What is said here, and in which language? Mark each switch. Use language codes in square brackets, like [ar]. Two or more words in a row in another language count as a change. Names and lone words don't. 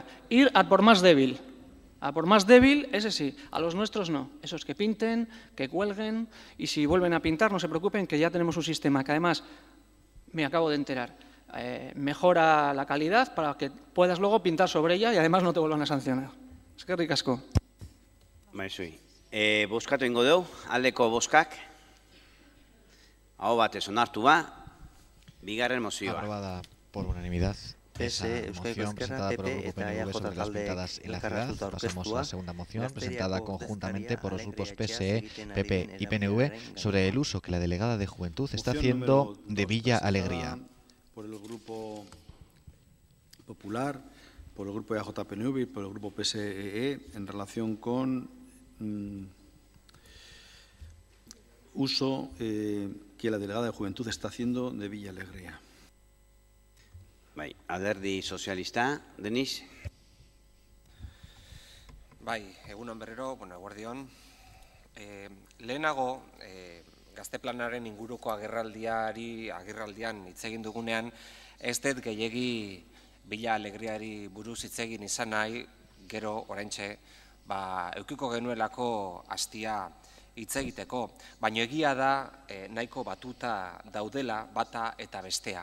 [es] Ir a por más débil. A por más débil, ese sí, a los nuestros no. Esos que pinten, que cuelguen, y si vuelven a pintar, no se preocupen, que ya tenemos un sistema que además, me acabo de enterar, mejora la calidad para que puedas luego pintar sobre ella y además no te vuelvan a sancionar. [eu] Eskerrik asko. Maizui. Bozkatu ingo dugu, aldeko bozkak. Aho batez onartu ba, bigarren mozioa. [es] Aprobada por unanimidad. Esa moción presentada por el Grupo PNV sobre las pintadas en la ciudad. Pasamos a la segunda moción, presentada conjuntamente por los grupos PSE, PP y PNV, sobre el uso que la delegada de Juventud está haciendo de Villa Alegría. Por el Grupo Popular, por el Grupo EAJ-PNV y por el Grupo PSE, en relación con uso que la delegada de Juventud está haciendo de Villa Alegría. [eu] Bai, alderdi sozialista, Denis? Bai, egunon berriro, eguerdion. Lehenago, gazteplanaren inguruko agerraldian hitz egin dugunean, ez dut gehiegi Villa Alegriari buruz hitz egin izan nahi, gero oraintxe, eukiko genuelako hastia hitz egiteko, baina egia da nahiko batuta daudela bata eta bestea.